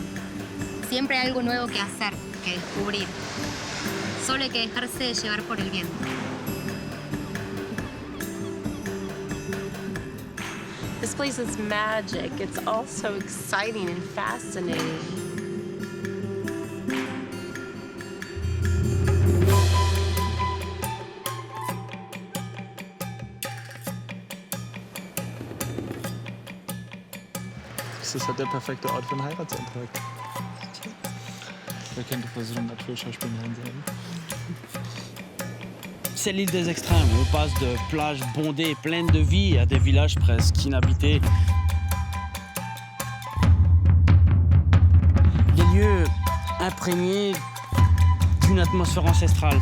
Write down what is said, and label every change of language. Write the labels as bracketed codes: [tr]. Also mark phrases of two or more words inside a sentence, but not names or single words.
[es] Siempre hay algo nuevo que hacer, que descubrir. Solo hay que dejarse llevar por el viento. [en] This place is magic. It's all so exciting and fascinating. [de] Das ist halt der perfekte Ort für einen Heiratsantrag. Wer könnte vor so einem Naturschauspiel Nein sagen? [fr] C'est l'île des extrêmes. On passe de plages bondées, pleines de vie, à des villages presque inhabités. Des lieux imprégnés d'une atmosphère ancestrale.